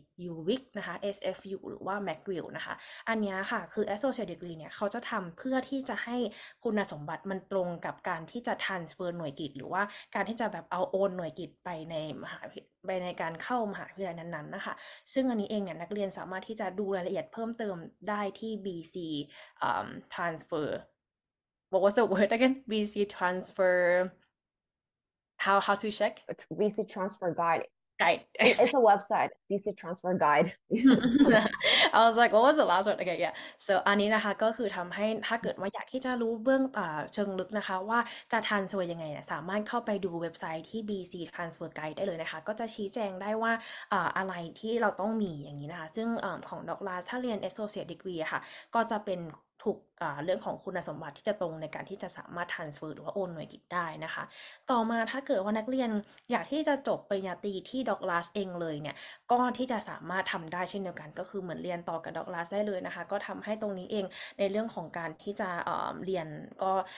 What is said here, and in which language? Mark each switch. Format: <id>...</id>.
<th>UWIC นะคะ SFU หรือว่า McGill นะคะอันนี้ค่ะคือ Associate Degree เนี่ยเขาจะทำเพื่อที่จะให้คุณสมบัติมันตรงกับการที่จะ transfer หน่วยกิตหรือว่าการที่จะแบบเอาโอนหน่วยกิตไปในการเข้ามหาวิทยาลัยนั้นๆนะคะซึ่งอันนี้เองเนี่ยนักเรียนสามารถที่จะดูรายละเอียดเพิ่มเติมได้ที่ BC transfer</th> <en>what was the word again BC transfer how to check VC transfer guide. guide It's a website, VC transfer guide. I was like what was the last one okay yeah so</en> <th>อันนี้นะคะก็คือทำให้ถ้าเกิดว่าอยากที่จะรู้เบื้องเชิงลึกนะคะว่าจะ transfer ยังไงเนี่ยสามารถเข้าไปดูเว็บไซต์ที่ BC Transfer Guide ได้เลยนะคะก็จะชี้แจงได้ว่า อะไรที่เราต้องมีอย่างนี้นะคะซึ่งของดอกลาถ้าเรียน Associate Degree อะค่ะก็จะเป็นถูกเรื่องของคุณสมบัติที่จะตรงในการที่จะสามารถ transfer หรือว่าโอนหน่วยกิตได้นะคะต่อมาถ้าเกิดว่านักเรียนอยากที่จะจบปริญญาตรีที่ดอกลาเองเลยเนี่ยก็ที่จะสามารถทำได้เช่นเดียวกันก็คือเหมือนเรียนต่อกับดอกลาได้เลยนะคะก็ทำให้ตรงนี้เองในเรื่องของการที่จะเรียนก็</th>